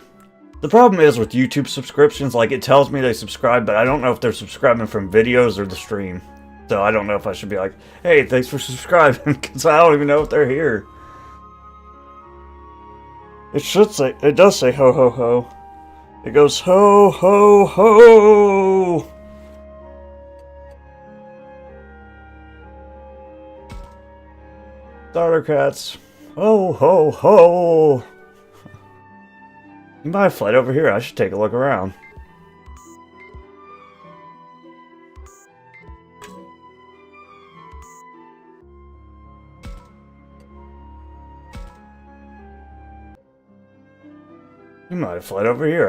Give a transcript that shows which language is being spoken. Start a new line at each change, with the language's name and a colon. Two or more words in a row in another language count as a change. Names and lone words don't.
English: The problem is with YouTube subscriptions, like it tells me they subscribe, but I don't know if they're subscribing from videos or the stream. So I don't know if I should be like, hey, thanks for subscribing, because I don't even know if they're here. It does say ho ho ho. It goes ho ho ho! Starter cats. Ho ho ho! You might have fled over here. I should take a look around. You might have fled over here.